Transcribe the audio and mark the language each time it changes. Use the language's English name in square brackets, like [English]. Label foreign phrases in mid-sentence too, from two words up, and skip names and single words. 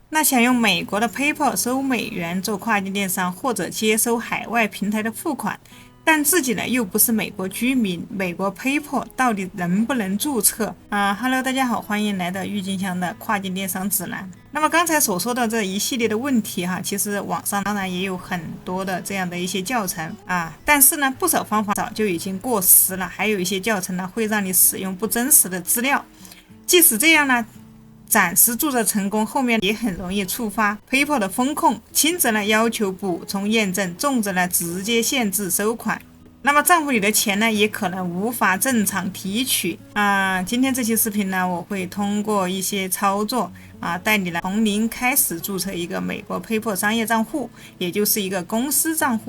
[Chinese] 那想用美國的 PayPal 收美元做跨境電商，或者接收海外平台的付款，但自己呢又不是美國居民，美國 PayPal 到底能不能注冊？Hello， 大家好，歡迎来到鬱金香的跨境電商指南。那麼剛才所說的這一系列的問題其實網上當然也有很多的這樣的一些教程但是呢，不少方法早就已經過時了，還有一些教程呢会讓你使用不真實的資料。即使這樣呢，暫時注冊成功，後面也很容易觸發 PayPal 的風控，輕则呢要求補充驗證，重則呢直接限制收款。那麼賬戶裡的錢呢，也可能無法正常提取今天這期视頻呢，我會通過一些操作帶你來從零開始注冊一個美國 PayPal 商業賬戶，也就是一個公司賬戶。